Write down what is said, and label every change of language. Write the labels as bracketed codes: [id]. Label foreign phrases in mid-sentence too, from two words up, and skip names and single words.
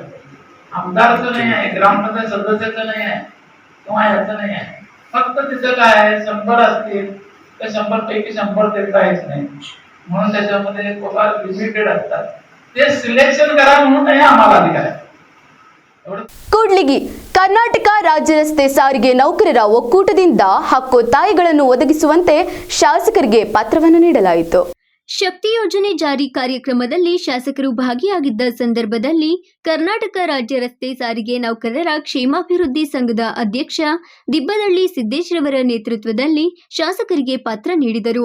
[mr] आमदारचं नाही आहे, ग्रामपंचायत सदस्याचं नाही आहे, किंवा याचं नाही आहे. फक्त तिथं काय आहे, 100 असतील तर 100 पैकी 100 देता येत नाही, म्हणून त्याच्यामध्ये पगार लिमिटेड असतात. ते सिलेक्शन करा म्हणून नाही आम्हाला अधिकार आहे. [kn] ಕೂಡ್ಲಿಗಿ ಕರ್ನಾಟಕ ರಾಜ್ಯ ರಸ್ತೆ ಸಾರಿಗೆ ನೌಕರರ ಒಕ್ಕೂಟದಿಂದ ಹಕ್ಕೊತ್ತಾಯಗಳನ್ನು ಒದಗಿಸುವಂತೆ ಶಾಸಕರಿಗೆ ಪತ್ರವನ್ನು ನೀಡಲಾಯಿತು. ಶಕ್ತಿ ಯೋಜನೆ ಜಾರಿ ಕಾರ್ಯಕ್ರಮದಲ್ಲಿ ಶಾಸಕರು ಭಾಗಿಯಾಗಿದ್ದ ಸಂದರ್ಭದಲ್ಲಿ ಕರ್ನಾಟಕ ರಾಜ್ಯ ರಸ್ತೆ ಸಾರಿಗೆ ನೌಕರರ ಕ್ಷೇಮಾಭಿವೃದ್ಧಿ ಸಂಘದ ಅಧ್ಯಕ್ಷ ದಿಬ್ಬದಳ್ಳಿ ಸಿದ್ದೇಶ್ರವರ ನೇತೃತ್ವದಲ್ಲಿ ಶಾಸಕರಿಗೆ ಪತ್ರ ನೀಡಿದರು.